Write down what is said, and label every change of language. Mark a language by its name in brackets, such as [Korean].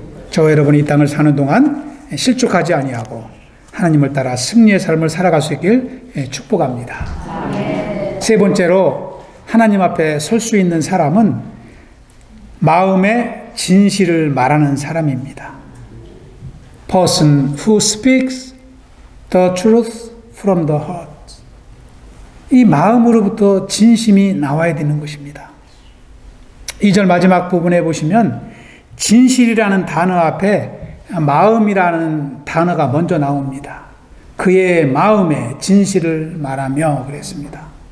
[Korean] 저와 여러분이 이 땅을 사는 동안 실족하지 아니하고 하나님을 따라 승리의 삶을 살아갈 수 있길 축복합니다. 세 번째로 하나님 앞에 설 수 있는 사람은 마음의 진실을 말하는 사람입니다. [English] Person who speaks the truth from the heart. [Korean] 이 마음으로부터 진심이 나와야 되는 것입니다. 2절 마지막 부분에 보시면 진실이라는 단어 앞에 마음이라는 단어가 먼저 나옵니다. 그의 마음에 진실을 말하며 그랬습니다.